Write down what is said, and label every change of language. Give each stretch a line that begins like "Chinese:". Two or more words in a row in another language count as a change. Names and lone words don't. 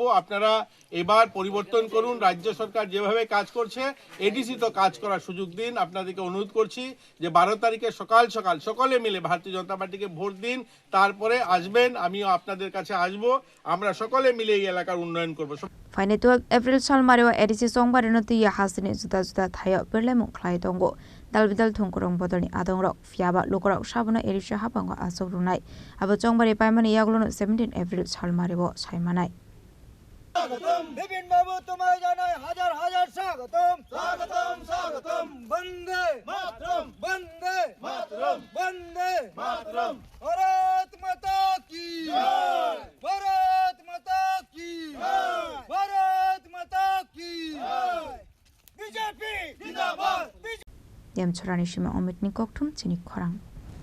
Bangla: আপনারা এবার পরিবর্তন করুন, রাজ্য সরকার যেভাবে কাজ করছে এডিসি তো কাজ করার সুযোগ দিন। আপনাদেরকে অনুরোধ করছি যে 12 তারিখে সকাল সকাল সকলে মিলে ভারতীয় জনতা পার্টিকে ভোট দিন, তারপরে আসবেন, আমিও আপনাদের কাছে আসব, আমরা সকলে মিলে এই এলাকার উন্নয়ন করব।
Kok Borok: Faine 12 April salmarewa edisi songbarino tiya hasini juda thayo perlemung khlai tongo dalbidal thongkorong bodolni adongrok fiaba lokorok sabona edisi habango asok runai abo chongbari paimani yaglono 17 April salmarewo saimanai
Bangla: বিপিন বাবু তোমায় জানাই হাজার হাজার স্বাগতম স্বাগতম স্বাগতম বন্দে মাতরম বন্দে মাতরম বন্দে মাতরম
Hindi: भारत माता की जय भारत माता की जय भारत माता की जय
Bangla: বিজেপি জিন্দাবাদ
Kok Borok: Dem chorani shima omit ni kokthum chini khorang